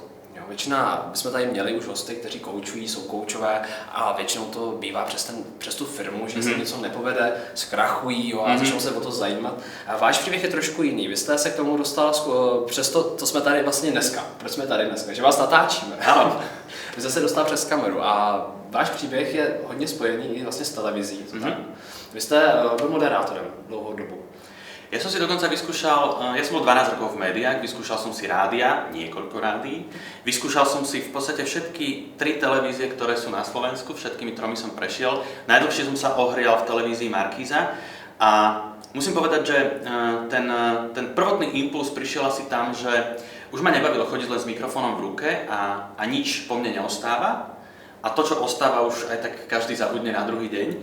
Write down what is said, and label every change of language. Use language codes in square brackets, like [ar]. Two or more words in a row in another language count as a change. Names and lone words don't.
[cs] Většina, my jsme tady měli už hosty, kteří koučují, jsou koučové a většinou to bývá přes tu firmu, že se něco nepovede, zkrachují a začnou se o to zajímat. A váš příběh je trošku jiný. Vy jste se k tomu dostal přes to jsme tady vlastně dneska. Proč jsme tady dneska? Že vás natáčíme. Vy jste se dostal přes kameru a váš příběh je hodně spojený i vlastně s televizí. Vy jste byl moderátorem dlouhou dobu. [sk] Ja som si dokonca vyskúšal, ja som bol 12 rokov v médiách, vyskúšal som si rádia, niekoľko rádií, vyskúšal som si v podstate všetky 3 televízie, ktoré sú na Slovensku, všetkými 3 som prešiel. Najdlhšie som sa ohrial v televízii Markíza a musím povedať, že ten prvotný impuls prišiel asi tam, že už ma nebavilo chodiť len s mikrofónom v ruke a nič po mne neostáva a to, čo ostáva, už aj tak každý zabudne na druhý deň.